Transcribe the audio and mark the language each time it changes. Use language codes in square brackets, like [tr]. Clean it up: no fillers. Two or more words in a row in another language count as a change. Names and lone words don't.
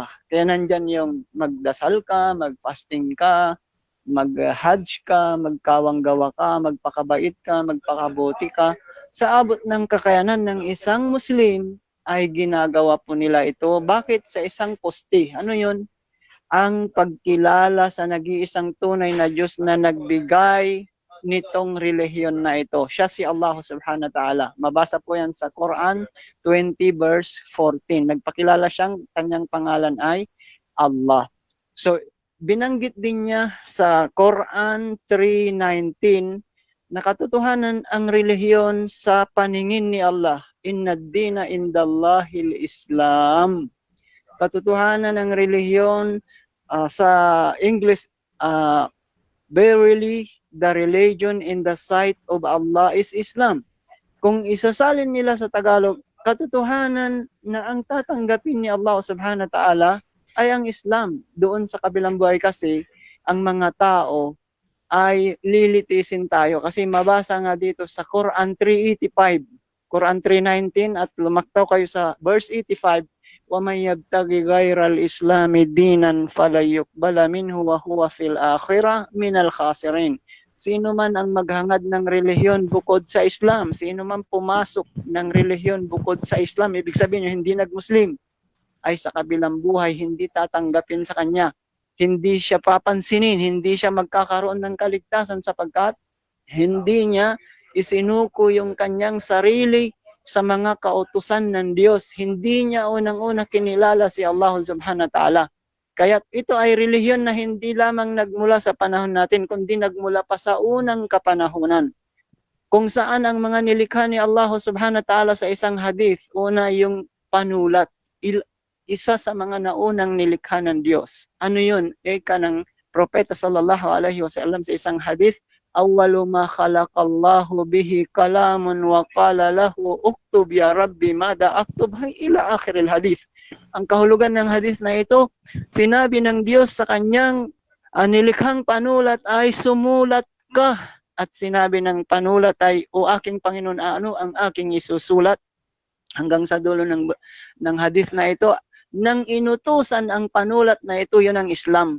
[tl] Kaya nandyan yung magdasal ka, magfasting ka, mag-hajj ka, magkawanggawa ka, magpakabait ka, magpakabuti ka. Sa abot ng kakayanan ng isang Muslim, ay ginagawa po nila ito. Bakit? Sa isang poste. Ano yun? Ang pagkilala sa nag-iisang tunay na Diyos na nagbigay nitong relihiyon na ito. Siya si Allah [ar] سبحانه وتعالى. [tl] Mabasa po yan sa Quran 20 verse 14. Nagpakilala siyang kanyang pangalan ay Allah. So, binanggit din niya sa Quran 3:19 na katotohanan ang relihiyon sa paningin ni Allah. [ar] إن الدين عند الله الإسلام. [tl] Katotohanan ng relihiyon sa English, [en] verily the religion in the sight of Allah is Islam. [tl] Kung isasalin nila sa Tagalog, katotohanan na ang tatanggapin ni Allah [ar] سبحانه وتعالى [tl] ay ang Islam. Doon sa kabilang buhay kasi ang mga tao ay lilitisin tayo. Kasi mabasa nga dito sa Quran 3:85, Quran 3:19, at lumaktaw kayo sa verse 85, [ar] وَمَنْ يَبْتَغِ غَيْرَ الْإِسْلَامِ دِينًا فَلَنْ يُقْبَلَ مِنْهُ وَهُوَ فِي الْآخِرَةِ مِنَ الْخَاسِرِينَ. [tl] Sino man ang maghangad ng relihiyon bukod sa Islam, sino man pumasok ng relihiyon bukod sa Islam, ibig sabihin nyo, hindi nag-Muslim, ay sa kabilang buhay, hindi tatanggapin sa kanya. Hindi siya papansinin, hindi siya magkakaroon ng kaligtasan sapagkat hindi niya isinuko yung kanyang sarili sa mga kautusan ng Diyos. Hindi niya unang-una kinilala si Allah [ar] سبحانه وتعالى. [tl] Kaya ito ay relihiyon na hindi lamang nagmula sa panahon natin, kundi nagmula pa sa unang kapanahunan. Kung saan ang mga nilikha ni Allah [ar] سبحانه وتعالى [tl] sa isang hadith, una yung panulat, isa sa mga naunang nilikha ng Diyos. Ano yun? Eka ng Propeta [ar] صلى الله عليه وسلم [tl] sa isang hadith, [ar] أول ما خلق الله به قلم وقال له اكتب يا رب ماذا أكتب إلى آخر الحديث. [tl] Ang kahulugan ng hadith na ito, sinabi ng Diyos sa kanyang nilikhang panulat ay sumulat ka, at sinabi ng panulat ay, o aking Panginoon, ano ang aking isusulat? Hanggang sa dulo ng hadith na ito, nang inutusan ang panulat na ito, yun ang Islam.